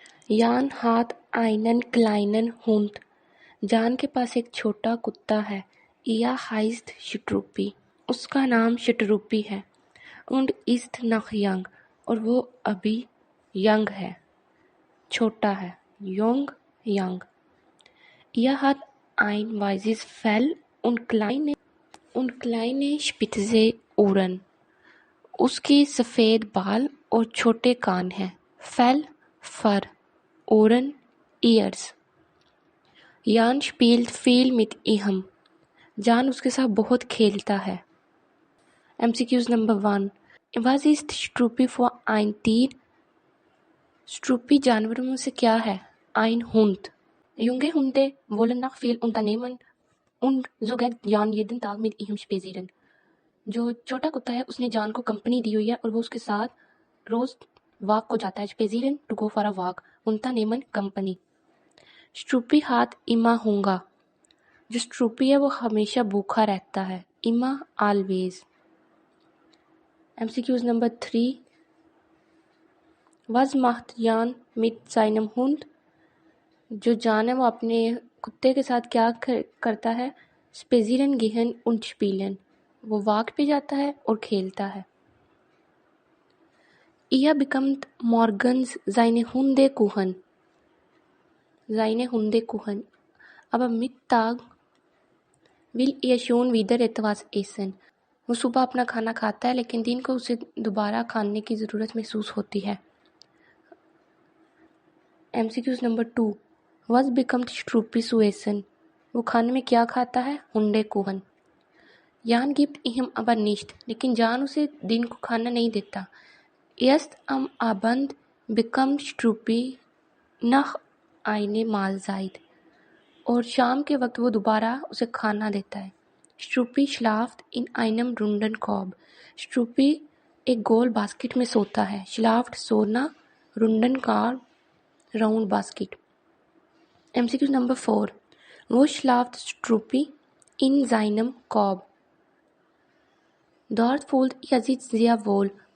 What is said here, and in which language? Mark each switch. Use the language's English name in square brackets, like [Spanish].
[German] Jan hat einen kleinen Hund. [Hindi] जान के पास एक छोटा कुत्ता है. [German] Er heißt Struppi. [Hindi] उसका नाम शटरूपी है. [German] Und ist noch young. [Hindi] और वो अभी यंग है, छोटा है. [German] Jung, young. Er hat ein weißes Fell und kleine spitze Ohren. [Hindi] उसके सफ़ेद बाल और छोटे कान हैं. [German] Fell, fur. Ohren, ears. Jan spielt viel mit ihm. [Hindi] जान उसके साथ बहुत खेलता है. [English] MCQs Number 1. [German] Was ist Struppi für ein Tier? [Hindi] Struppi जानवरों में से क्या है? [German] Ein Hund. Junge Hunde wollen nach viel unternehmen und so geht Jan jeden Tag mit ihm spazieren. [Hindi] जो छोटा कुत्ता है उसने जान को कंपनी दी हुई है और वो उसके साथ रोज वॉक को जाता है. [English] spazieren, to go for a walk. [German] Unternehmen, कंपनी. Struppi hat immer Hunger. [Hindi] जो स्ट्रूपी है वो हमेशा भूखा रहता है. [English] Immer, always. MCQs Number 3. [German] Was macht Jan mit seinem Hund? [Hindi] जो जान है वो अपने कुत्ते के साथ क्या करता है? [German] Spazieren gehen und spielen. [Hindi] वो वॉक पे जाता है और खेलता है. [German] Er bekommt morgens seine Hundekuchen. Seine Hundekuchen. Aber Mittag will er schon wieder etwas essen. [Hindi] वो सुबह अपना खाना खाता है लेकिन दिन को उसे दोबारा खाने की ज़रूरत महसूस होती है. [English] MCQs Number 2. [German] Was bekommt Struppi zu essen? [Hindi] वो खाने में क्या खाता है? [German] Hundekuchen. Jan gibt ihm aber nicht. [Hindi] लेकिन जान उसे दिन को खाना नहीं देता. [German] Erst am Abend bekommt Struppi nach eine Mahlzeit. [Hindi] और शाम के वक्त वो दोबारा उसे खाना देता है. [German] Struppi schlaft in einem runden Korb. [Hindi] Struppi एक गोल बास्केट में सोता है. [English] Schlaft सोना, [German] runden Korb, [English] round basket. MCQ Number 4. [German] Wo schlaft Struppi? In seinem Korb. Dort fühlt er sich sehr wohl.